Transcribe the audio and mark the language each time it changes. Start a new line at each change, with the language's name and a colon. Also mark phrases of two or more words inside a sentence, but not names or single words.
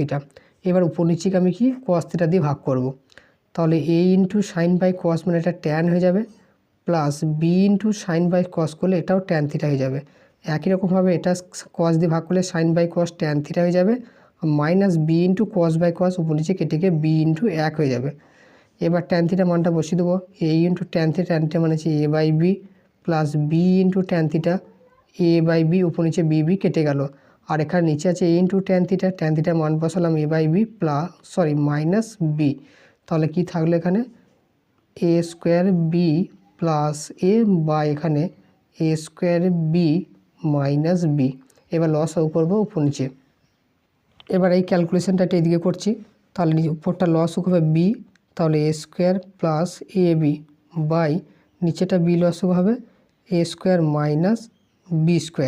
Bangla: এবার উপর নিচেকে আমি কি cos θ দিয়ে ভাগ করব। তাহলে a * sin বাই cos মানে এটা tan হয়ে যাবে, প্লাস b * sin বাই cos করলে এটাও tan θ হয়ে যাবে। একই রকমভাবে এটা cos দিয়ে ভাগ করলে sin বাই cos tan θ হয়ে যাবে, মাইনাস b * cos বাই cos উপর নিচে কেটে গিয়ে b * 1 হয়ে যাবে। এবার tan θ মানটা বসিয়ে দেবো, a * tan θ, tan θ মানে হচ্ছে a/b প্লাস b * tan θ, a/b উপর নিচে b কেটে গেল। আর এখানে নিচে আছে a * tan θ, tan θ মান বসালাম a/b মাইনাস b। তাহলে কি থাকলো এখানে a² b প্লাস a বা এখানে a² b মাইনাস b। এবার লসাগু করবো উপর নিচে। এবার এই ক্যালকুলেশনটা এদিকে করছি, তাহলে উপরটা লসাগু হবে b, তাহলে a² প্লাস ab বাই নিচেটা b লসাগু হবে a² মাইনাস b²।